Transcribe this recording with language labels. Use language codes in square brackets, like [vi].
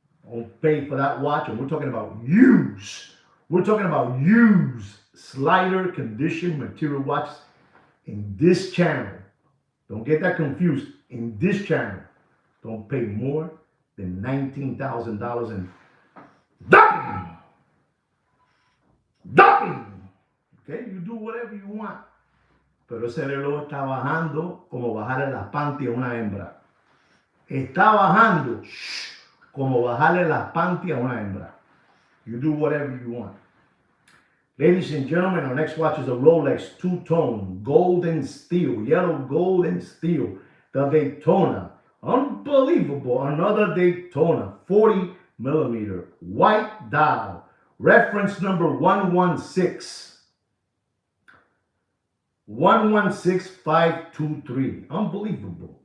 [en] Don't pay for that watch, and we're talking about used. We're talking about used slider condition material watches in this channel. Don't get that confused. In this channel, don't pay more than $19,000 and dumping. Okay, you do whatever you want. [es] Pero ese reloj está bajando como bajarle las panties a una hembra. Está bajando como bajarle las panties a una hembra. [en] You do whatever you want. Ladies and gentlemen, our next watch is a Rolex two-tone, gold and steel, yellow gold and steel, the Daytona. Unbelievable, another Daytona, 40 millimeter, white dial, reference number 116523. Unbelievable.